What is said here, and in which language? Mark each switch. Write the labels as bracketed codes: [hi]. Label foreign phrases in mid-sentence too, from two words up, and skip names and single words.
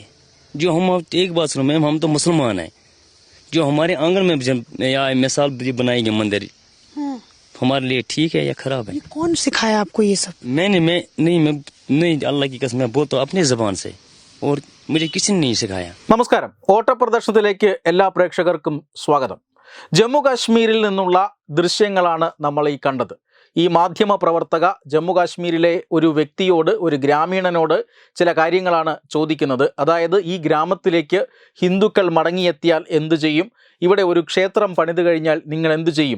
[hi] जो हम एक बात सुनो मैम, हम तो मुसलमान हैं, जो हमारे आंगन में या मिसाल बनाएंगे मंदिर, हमारे लिए ठीक है या खराब है? ये कौन सिखाया आपको ये सब? मैं नहीं, अल्लाह की कसम मैं बोलता हूँ अपनी जबान से, और मुझे किसी ने नहीं सिखाया। [ml] നമസ്കാരം. ഓട്ടപ്രദർശനത്തിലേക്ക് എല്ലാ പ്രേക്ഷകർക്കും സ്വാഗതം. ജമ്മു കാശ്മീരിൽ നിന്നുള്ള ദൃശ്യങ്ങളാണ് നമ്മൾ ഈ കണ്ടത്. ഈ മാധ്യമ പ്രവർത്തക ജമ്മു കാശ്മീരിലെ ഒരു വ്യക്തിയോട്, ഒരു ഗ്രാമീണനോട് ചില കാര്യങ്ങളാണ് ചോദിക്കുന്നത്. അതായത് ഈ ഗ്രാമത്തിലേക്ക് ഹിന്ദുക്കൾ മടങ്ങിയെത്തിയാൽ എന്തു ചെയ്യും, ഇവിടെ ഒരു ക്ഷേത്രം പണിതു കഴിഞ്ഞാൽ നിങ്ങൾ എന്തു ചെയ്യും?